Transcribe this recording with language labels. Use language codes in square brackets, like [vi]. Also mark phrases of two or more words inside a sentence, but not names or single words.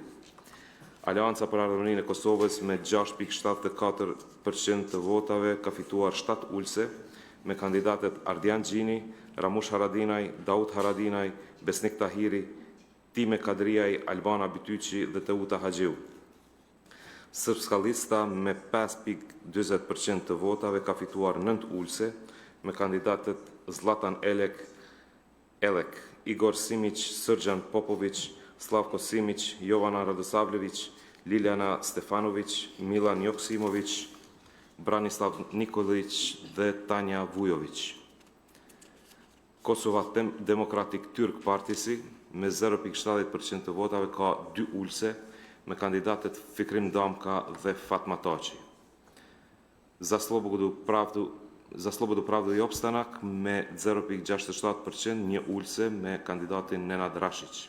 [sq] Aleanca për Ardhërinë e Kosovës me 6.74% të votave ka fituar 7 ulse me kandidatët Ardian Gjini, Ramush Haradinaj, Daud Haradinaj, Besnik Tahiri, Time Kadriaj, Albana Bityqi dhe Teuta Haxhiu. Srpska Lista me 5.20% të votave ka fituar 9 ulse me kandidatët Zlatan Elek, Igor Simić, Srđan Popović, Slavko Simić, Jovana Radosavljević, Liljana Stefanović, Milan Joksimović, Branislav Nikolić dhe Tanja Vujović. Kosova Democratic Turk Partisi me 0.70% të votave ka 2 ulse me kandidatët Fikrim Damka dhe Fatma Taçi. Za Slobodu Pravdu i Opstanak me 0.67% një ulse me kandidatin Nenad Rashić.